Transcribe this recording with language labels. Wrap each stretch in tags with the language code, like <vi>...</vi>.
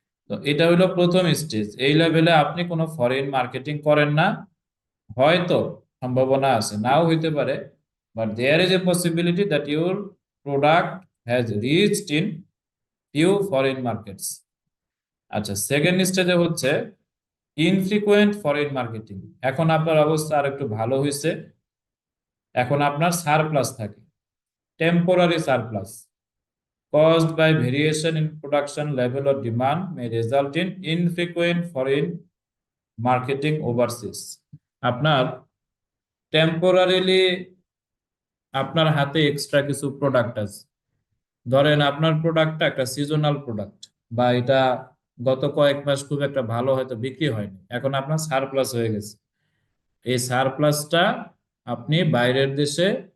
<bn>তো এটা হলো প্রথম স্টেজ। এই লেভেলে আপনি কোনো ফরেন মার্কেটিং করেন না, হয়তো সম্ভাবনা আছে, নাও হইতে পারে,</bn> <en>But there is a possibility that your product has reached in few foreign markets.</en> <bn>আচ্ছা, সেকেন্ড স্টেজে হচ্ছে ইনফ্রিকুয়েন্ট ফরেন মার্কেটিং। এখন আপনার অবস্থা আর একটু ভালো হয়েছে, এখন আপনার সারপ্লাস থাকে, temporary surplus</bn> <en>caused by variation in production level or demand may result in infrequent foreign marketing overseas.</en> <bn>আপনার টেম্পোরারিলি আপনার হাতে এক্সট্রা কিছু প্রোডাক্ট আছে, ধরেন আপনার প্রোডাক্টটা একটা সিজনাল প্রোডাক্ট, বা এটা গত কয়েক মাস খুব একটা ভালো হয়তো বিক্রি হয়নি, এখন আপনার সারপ্লাস হয়ে গেছে। এই সারপ্লাসটা আপনি বাইরের দেশে</bn>